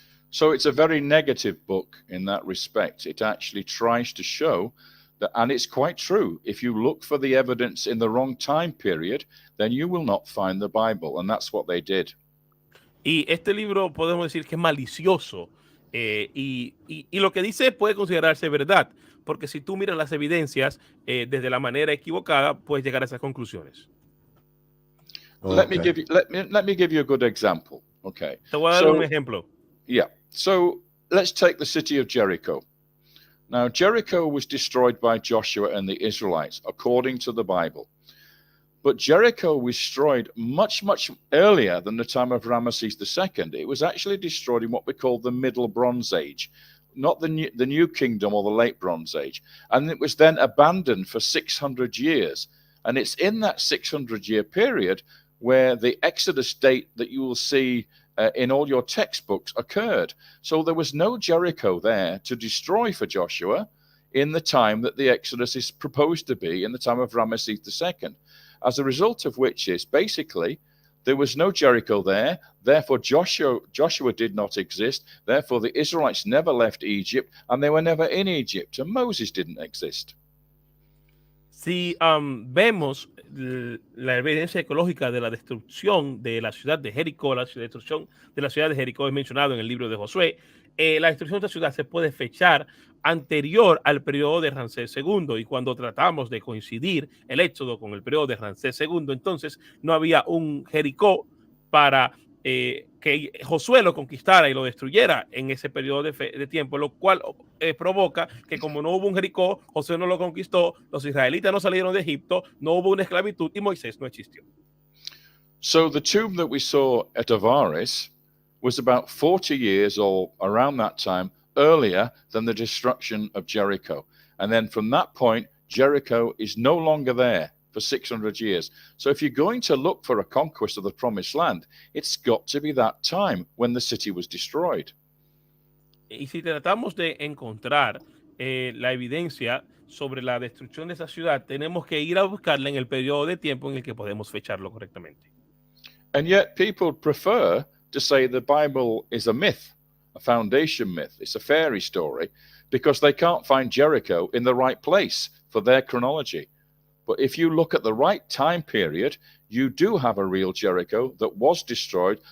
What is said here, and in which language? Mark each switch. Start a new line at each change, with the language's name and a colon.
English: So it's a very negative book in that respect. It actually tries to show that, and it's quite true, if you look for the evidence in the wrong time period, then you will not find the Bible, and that's what they did.
Spanish: Y este libro podemos decir que es malicioso, y lo que dice puede considerarse verdad, porque si tú miras las evidencias desde la manera equivocada, puedes llegar a esas conclusiones.
English: Okay. Let me give you a good example. Okay.
Spanish: Te voy a dar un ejemplo.
English: Yeah. So let's take the city of Jericho. Now, Jericho was destroyed by Joshua and the Israelites, according to the Bible. But Jericho was destroyed much, much earlier than the time of Ramesses II. It was actually destroyed in what we call the Middle Bronze Age, not the New Kingdom or the Late Bronze Age. And it was then abandoned for 600 years. And it's in that 600-year period where the Exodus date that you will see in all your textbooks occurred. So there was no Jericho there to destroy for Joshua in the time that the Exodus is proposed to be, in the time of Ramesses II. As a result of which is basically there was no Jericho there, therefore Joshua did not exist, therefore the Israelites never left Egypt, and they were never in Egypt, and Moses didn't exist.
Spanish: Si vemos la evidencia arqueológica de la destrucción de la ciudad de Jericó, la destrucción de la ciudad de Jericó es mencionado en el libro de Josué, la destrucción de la ciudad se puede fechar anterior al periodo de Ramsés II, y cuando tratamos de coincidir el Éxodo con el periodo de Ramsés II, entonces no había un Jericó para que Josué lo conquistara y lo destruyera en ese periodo de tiempo, lo cual provoca que como no hubo un Jericó, Josué no lo conquistó, los israelitas no salieron de Egipto, no hubo una esclavitud y Moisés no existió.
English: So the tomb that we saw at Avaris was about 40 years or around that time earlier than the destruction of Jericho. And then from that point, Jericho is no longer there for 600 years. So if you're going to look for a conquest of the promised land, it's got to be that time when the city was destroyed.
Spanish: Y si tratamos de encontrar la evidencia sobre la destrucción de esa ciudad, tenemos que ir a buscarla en el periodo de tiempo en el que podemos fecharlo correctamente.
English: And yet people prefer to say the Bible is a myth, a foundation myth. It's a fairy story because they can't find Jericho in the right place for their chronology. But if you look at the right time period, you do have a real Jericho that was destroyed.